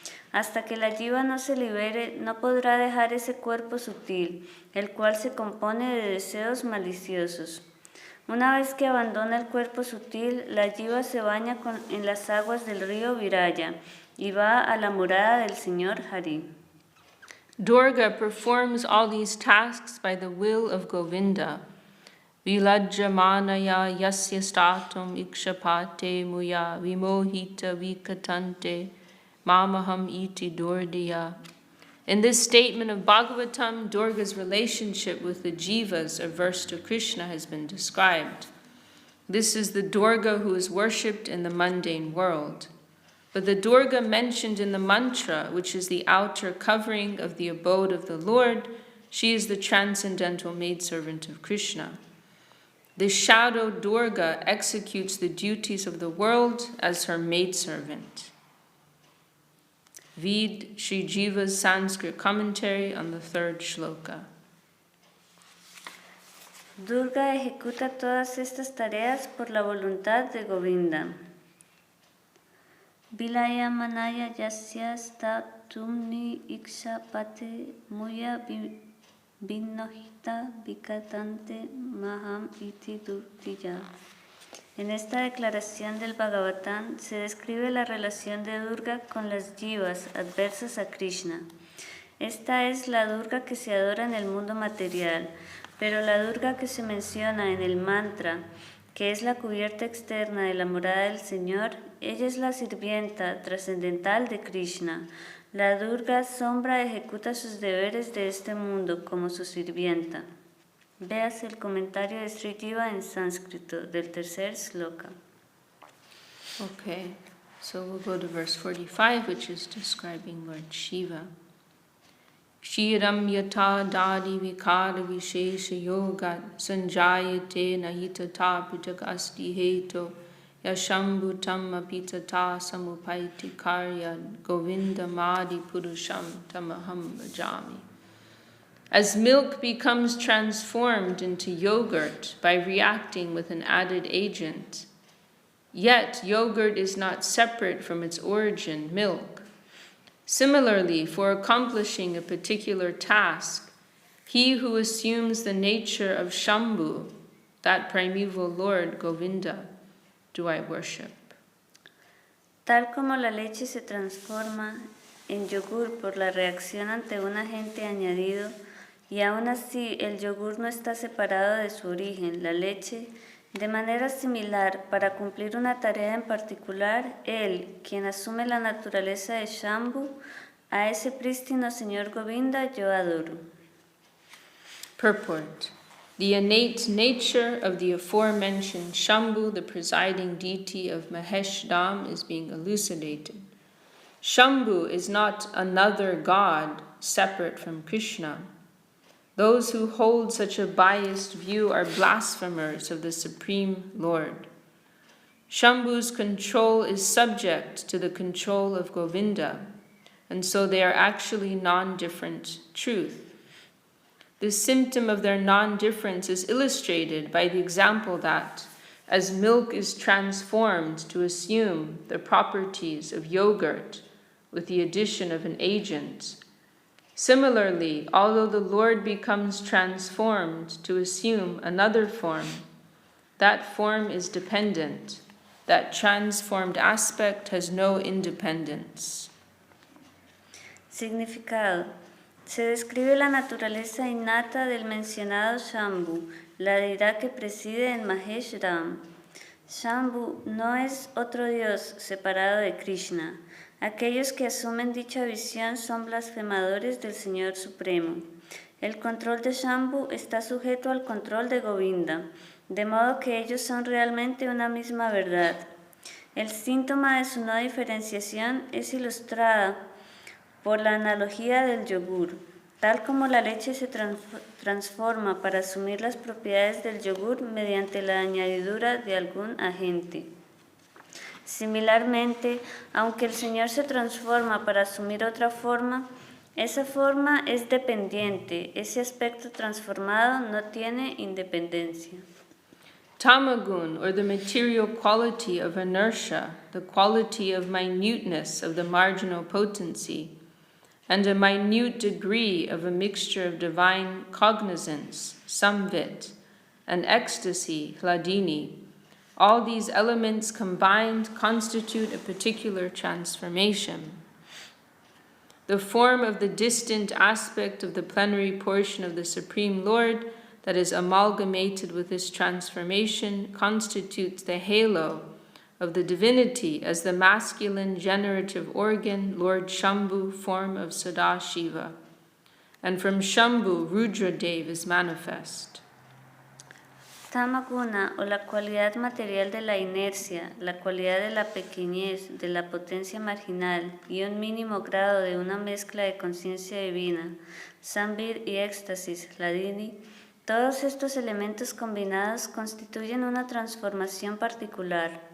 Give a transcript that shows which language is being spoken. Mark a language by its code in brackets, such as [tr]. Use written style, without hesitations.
[es] Hasta que la jiva no se libere, no podrá dejar ese cuerpo sutil, el cual se compone de deseos maliciosos. Una vez que abandona el cuerpo sutil, la jiva se baña en las aguas del río Viraya y va a la morada del Señor Hari. [en] Durga performs all these tasks by the will of Govinda. [sa] Vilajyamanaya yasya statum ikshapate muya vimohita vikatante mamaham iti durdiya. [en] In this statement of Bhagavatam, Durga's relationship with the jivas averse to Krishna has been described. This is the Durga who is worshipped in the mundane world. But the Durga mentioned in the mantra, which is the outer covering of the abode of the Lord, she is the transcendental maidservant of Krishna. The shadow Durga executes the duties of the world as her maidservant. Read Sri Jiva's Sanskrit commentary on the 3rd shloka. [es] Durga ejecuta todas estas tareas por la voluntad de Govinda. [sa] Vilaya manaya yasya sta tumni iksha pate muya vinnohita vikatante maham iti durtiya. [es] En esta declaración del Bhagavatam se describe la relación de Durga con las jivas adversas a Krishna. Esta es la Durga que se adora en el mundo material, pero la Durga que se menciona en el mantra, que es la cubierta externa de la morada del Señor, ella es la sirvienta trascendental de Krishna. La Durga sombra ejecuta sus deberes de este mundo como su sirvienta. Veas el comentario de Sriyukta en sánscrito del tercer sloka. [en] Okay, so we'll go to verse 45, which is describing Lord Shiva. [sa] Kshiram yata dadi vikara vishesha yogat sanjayate nahitata pitak asti heto yashambhutam apitata samupaiti karya govinda madi purusham tamaham bhajami. [en] As milk becomes transformed into yogurt by reacting with an added agent, yet yogurt is not separate from its origin, milk. Similarly, for accomplishing a particular task, he who assumes the nature of Shambhu, that primeval Lord Govinda, do I worship. [es] Tal como la leche se transforma en yogur por la reacción ante un agente añadido, y aún así el yogur no está separado de su origen, la leche, de manera similar, para cumplir una tarea en particular, él, quien asume la naturaleza de Shambhu, a ese prístino Señor Govinda yo adoro. [en] Purport. The innate nature of the aforementioned Shambhu, the presiding deity of Mahesh Dham, is being elucidated. Shambhu is not another god separate from Krishna. Those who hold such a biased view are blasphemers of the Supreme Lord. Shambhu's control is subject to the control of Govinda, and so they are actually non-different truth. This symptom of their non-difference is illustrated by the example that, as milk is transformed to assume the properties of yogurt with the addition of an agent, similarly, although the Lord becomes transformed to assume another form, that form is dependent. That transformed aspect has no independence. [es] Significado. Se describe la naturaleza innata del mencionado Shambhu, la deidad que preside en Mahesh Dham. Shambhu no es otro dios separado de Krishna. Aquellos que asumen dicha visión son blasfemadores del Señor Supremo. El control de Shambhu está sujeto al control de Govinda, de modo que ellos son realmente una misma verdad. El síntoma de su no diferenciación es ilustrada por la analogía del yogur. Tal como la leche se transforma para asumir las propiedades del yogur mediante la añadidura de algún agente. Similarmente, aunque el Señor se transforma para asumir otra forma, esa forma es dependiente, ese aspecto transformado no tiene independencia. [en] Tamagun, or the material quality of inertia, the quality of minuteness of the marginal potency, and a minute degree of a mixture of divine cognizance, samvit, and ecstasy, hladini, all these elements combined constitute a particular transformation. The form of the distant aspect of the plenary portion of the Supreme Lord that is amalgamated with this transformation constitutes the halo of the divinity as the masculine generative organ, Lord Shambhu, form of Sadashiva. And from Shambhu, Rudradev is manifest. [es] Tamaguna, o la cualidad material de la inercia, la cualidad de la pequeñez, de la potencia marginal y un mínimo grado de una mezcla de conciencia divina, Samvir y éxtasis, Hladini, todos estos elementos combinados constituyen una transformación particular.